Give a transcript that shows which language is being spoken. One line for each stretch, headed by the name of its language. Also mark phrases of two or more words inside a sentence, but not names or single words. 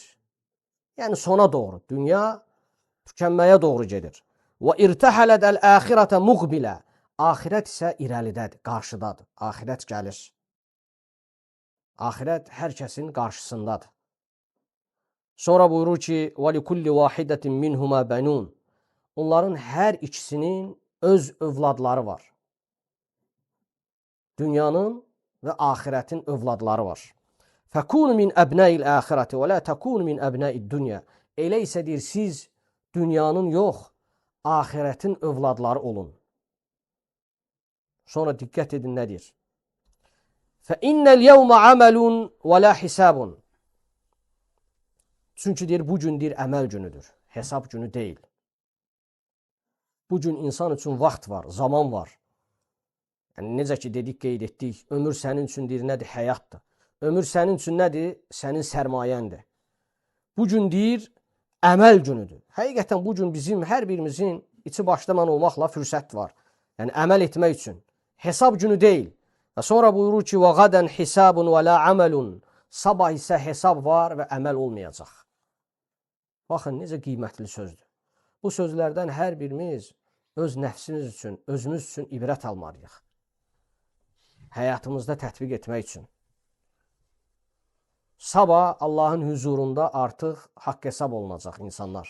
Azerbaijani: Yəni sona doğru. Dünya tükənməyə doğru gedir. Və
Arabic: ارتحلت الآخرة مقبلة.
Azerbaijani: Axirət isə irəlidədir, qarşıdadır. Axirət gəlir. Axirət hər kəsin qarşısındadır. Sonra buyurur ki,
Arabic: وَلِكُلِّ وَاحِدَةٍ مِّنْهُمَا بَنُونَ.
Azerbaijani: Onların hər ikisinin öz övladları var. Dünyanın və axirətin övladları var.
Arabic: فَكُونُ مِنْ أَبْنَاءِ الْآخِرَةِ وَلَا تَكُونُ مِنْ أَبْنَاءِ الدُّنْيَا.
Azerbaijani: Elə isə deyir, siz dünyanın yox, axirətin övladları olun. Sonra diqqət edin nə deyir?
Arabic: فَإِنَّ الْيَوْمَ عَمَلٌ وَلَا حِسَابٌ.
Azerbaijani: Çünki deyir, bu gün deyir, əməl günüdür. Hesab günü deyil. Bu gün insan üçün vaxt var, zaman var. Yəni, necə ki dedik, qeyd etdik, ömür sənin üçün deyir, nədir? Həyatdır. Ömür sənin üçün nədir? Sənin sərmayəndir. Bu gün deyir, əməl günüdür. Həqiqətən bu gün bizim, hər birimizin içi başlaman olmaqla fürsət var. Yəni, əməl etmək üçün. Hesab günü deyil. Və sonra buyurur ki,
Arabic: وَغَدًا حِسَابٌ وَلَا عَمَلٌ.
Azerbaijani: Sabah isə hesab var və əməl olmayacaq. Baxın, necə qiymətli sözdür. Bu sözlərdən hər birimiz öz nəfsimiz üçün, özümüz üçün ibrət almalıyıq. Həyatımızda tətbiq etmək üçün. Sabah Allahın huzurunda artıq haqq hesab olunacaq insanlar.